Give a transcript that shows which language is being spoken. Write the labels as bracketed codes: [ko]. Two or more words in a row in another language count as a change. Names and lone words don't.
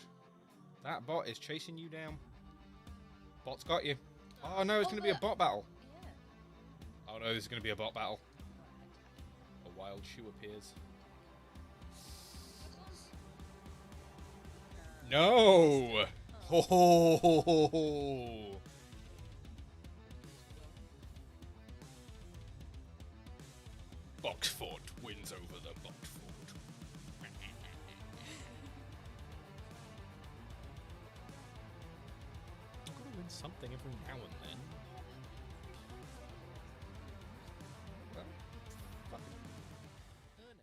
[en] That bot is chasing you down. Bot's got you. Oh no, it's going to be a bot battle. Yeah. Oh no, this is going to be a bot battle. A wild shoe appears. No! Ho ho ho ho ho! Boxford wins over the Boxford. I'm gonna win something every now and then. Well, fuck it. Earn it.